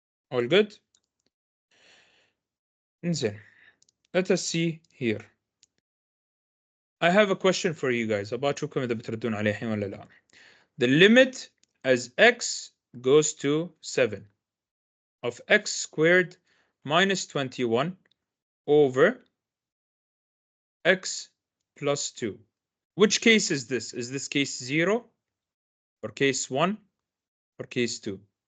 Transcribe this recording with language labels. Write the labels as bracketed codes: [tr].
[en] All good? Insane. Let us see here. I have a question for you guys. [ar] أبغى إذا بتردون عليه الحين ولا لا. [en] The limit as x goes to 7 of x squared minus 21 over x plus 2. Which case is this? Is this case 0 or case 1 or case 2?